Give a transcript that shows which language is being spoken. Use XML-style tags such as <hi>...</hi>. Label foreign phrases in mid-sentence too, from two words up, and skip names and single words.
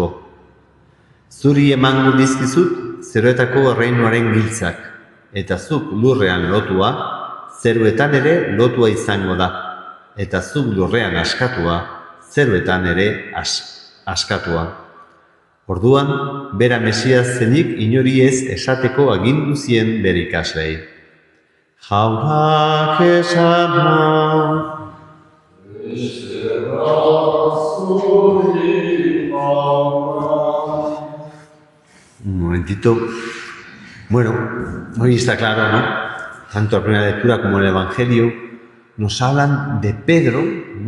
<eu>Zuri emango dizkizut zeruetako erreinuaren giltzak, eta zuk lurrean lotua, zeruetan ere lotua izango da, eta zuk lurrean askatua, zeruetan ere askatua. Orduan, bera Mesias zenik inori ez esateko agindu zien bere ikaslei. Jaunak esana.</eu> <es>Un momentito. Bueno, hoy está claro, ¿no? Tanto la primera lectura como el Evangelio nos hablan de Pedro, ¿no?</es>